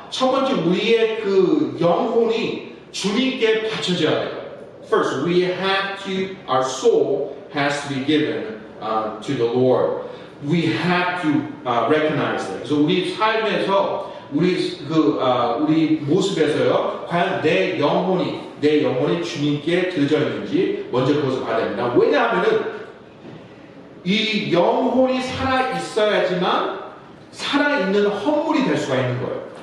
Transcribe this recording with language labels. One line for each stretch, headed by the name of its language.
Korean: 첫 번째 우리의 그 영혼이 주님께 바쳐져야 돼요.
English: First, our soul has to be given to the Lord. We have to recognize that.
Korean: 그래서 우리 삶에서 우리 모습에서요, 과연 내 영혼이 주님께 드려져 있는지 먼저 그것을 봐야 됩니다. 왜냐하면은 이 영혼이 살아 있어야지만 살아있는 헌물이 될 수가 있는 거예요.